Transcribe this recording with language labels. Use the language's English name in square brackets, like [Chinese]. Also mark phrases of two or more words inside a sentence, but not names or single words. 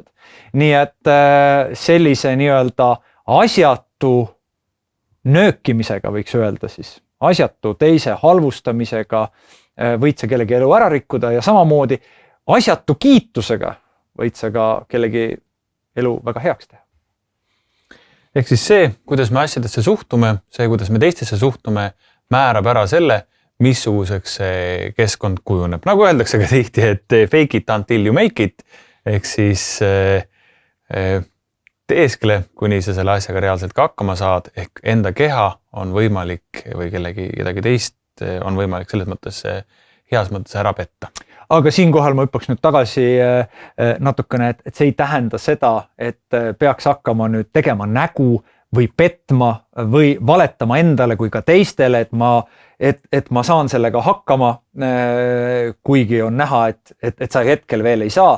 [Estonian] Nii et sellise nii-öelda asjatu nöökimisega võiks öelda siis, asjatu teise halvustamisega võid sa kellegi elu ära rikkuda ja samamoodi asjatu kiitusega võid sa ka kellegi elu väga heaks teha. Ehk siis see, kuidas me asjadesse suhtume, see, kuidas me teistesse suhtume, määrab ära selle, missuguseks see keskkond kujuneb. Nagu öeldakse ka tihti, et [English] fake it until you make it, [Estonian] ehk siis teeskle, kuni sa selle asjaga reaalselt ka hakkama saad, ehk enda keha on võimalik või kedagi teist on võimalik selles mõttes heas mõttes ära petta. Aga siinkohal ma hüppaks nüüd tagasi natukene, et see ei tähenda seda, et peaks hakkama nüüd tegema nägu või petma või valetama endale kui ka teistele, et ma saan sellega hakkama, kuigi on näha, et sa hetkel veel ei saa.